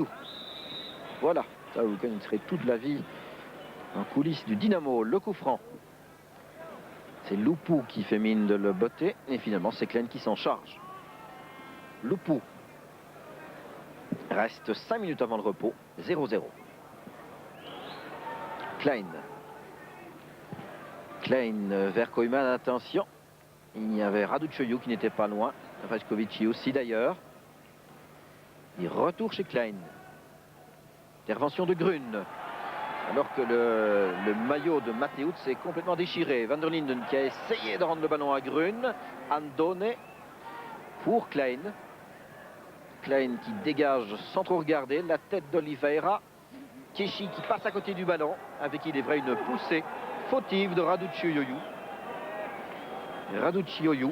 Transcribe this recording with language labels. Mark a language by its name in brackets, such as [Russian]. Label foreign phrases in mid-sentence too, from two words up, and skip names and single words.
[French] Voilà, ça vous connaîtrez toute la vie en coulisses du Dynamo. Le coup franc. C'est Lupu qui fait mine de le botter, et finalement c'est Klein qui s'en charge. Lupu. Reste 5 minutes avant le repos, 0-0. Klein. Klein vers Koyman, attention. Il y avait Raducioiu qui n'était pas loin. Vajkovici aussi d'ailleurs. Il retourne chez Klein. Intervention de Grun. Alors que le maillot de Mateusz s'est complètement déchiré. Van der Linden qui a essayé de rendre le ballon à Grun. Andone pour Klein. Klein qui dégage sans trop regarder. La tête d'Oliveira. Keshi qui passe à côté du ballon. Avec, il est vrai, une poussée fautive de Raducioiu. Raducioiu.